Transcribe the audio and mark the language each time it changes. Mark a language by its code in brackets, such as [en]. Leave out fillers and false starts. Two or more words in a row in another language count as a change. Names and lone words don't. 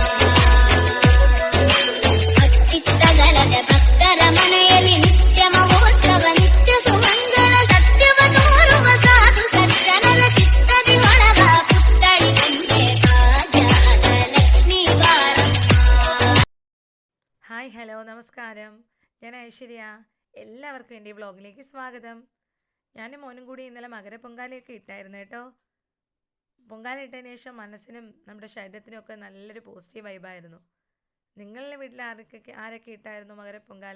[kn] ಇಷ್ಟಗಲದ ಭಕ್ತರ ಮನೆಯಲ್ಲಿ ನಿತ್ಯ ಮಹೋತ್ಸವ ನಿತ್ಯ ಸುಮಂಗಳ ಸತ್ಯವ ತೋರುವ ಸಾಧು ಸಜ್ಜನರ ಚಿತ್ತದಿ ಒಳಗ ಪುತ್ತಳಿ ಬಂದೆ ಭಾಗ್ಯದ ಲಕ್ಷ್ಮೀ ಬಾರಮ್ಮ. [en] hi hello [ml] നമസ്കാരം, ഞാൻ ഐശ്വര്യ. എല്ലാവർക്കും എൻ്റെ ഈ വ്ളോഗിലേക്ക് സ്വാഗതം. ഞാനും മോനും കൂടി ഇന്നലെ മകരപ്പൊങ്കാലയൊക്കെ ഇട്ടായിരുന്നു കേട്ടോ. പൊങ്കാല ഇട്ടതിന് ശേഷം മനസ്സിനും നമ്മുടെ ശരീരത്തിനും ഒക്കെ നല്ലൊരു പോസിറ്റീവ് വൈബായിരുന്നു. നിങ്ങളുടെ വീട്ടിൽ ആരൊക്കെ ഇട്ടായിരുന്നു മകരപ്പൊങ്കാല?